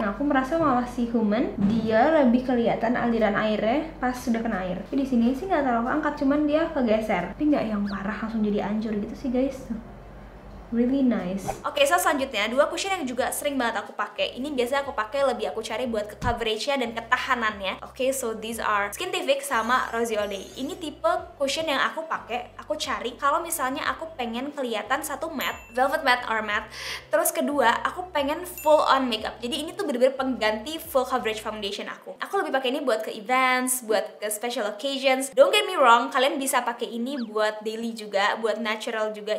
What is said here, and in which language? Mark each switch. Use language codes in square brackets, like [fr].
[id] merasa malah si Human dia lebih kelihatan aliran airnya pas sudah kena air. Tapi di sini sih nggak terlalu angkat, cuman dia kegeser. Tapi nggak yang parah langsung jadi hancur gitu sih guys. [en] Really nice. [id] Oke, so selanjutnya dua cushion yang juga sering banget aku pakai. Ini biasanya aku pakai, lebih aku cari buat ke coveragenya dan ketahanannya. [en] Oke, so these are Skintific sama Rosy All Day. [id] Ini tipe cushion yang aku pakai, aku cari kalau misalnya aku pengen kelihatan satu matte, velvet matte or matte. Terus kedua, aku pengen [en] full on makeup. [id] Jadi ini tuh bener-bener pengganti full coverage foundation aku. Aku lebih pakai ini buat ke events, buat ke [en] special occasions. Don't get me wrong, [id] kalian bisa pakai ini buat daily juga, buat natural juga.